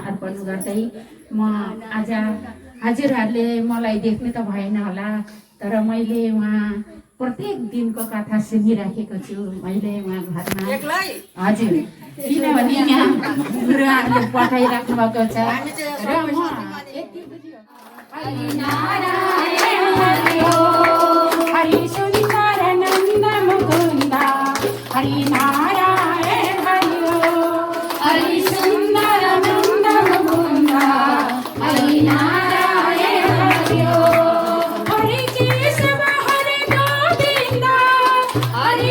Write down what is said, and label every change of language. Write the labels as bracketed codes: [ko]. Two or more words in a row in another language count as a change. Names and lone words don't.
[ne] भन्नुहुँदै म आज हजुरहरूले मलाई देख्नु त भएन होला, तर मैले उहाँ प्रत्येक दिनको कथा सुनिराखेको छु। मैले उहाँ घरमा हजुर, किनभने यहाँ गुरुआहरूले पठाइराख्नु भएको छ र म यति बुझ्यो। [sa] हरि नारायण हरि ओम, हरि सुन्दर नन्द मुकुन्द, हरि नारायण हरि ओम, हरि सुन्दर नन्द मुकुन्द, हरि नारायण हरि ओम, हरि केशव हरि गोविन्द, हरि